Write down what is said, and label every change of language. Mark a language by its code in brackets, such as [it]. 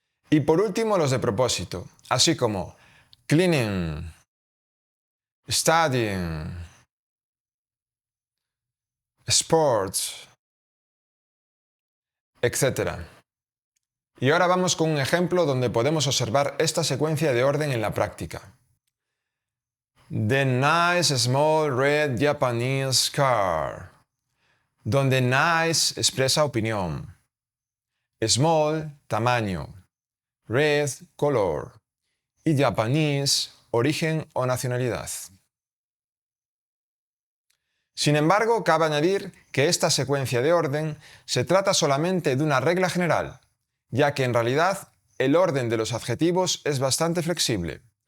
[es] Y por último los de propósito, así como [en] cleaning, studying, sports, [es] etc. Y ahora vamos con un ejemplo donde podemos observar esta secuencia de orden en la práctica. [en] The nice small red Japanese car. [es] Donde nice expresa opinión. Small, tamaño. Red, color. Y Japanese, origen o nacionalidad. Sin embargo, cabe añadir que esta secuencia de orden se trata solamente de una regla general, ya que en realidad el orden de los adjetivos es bastante flexible.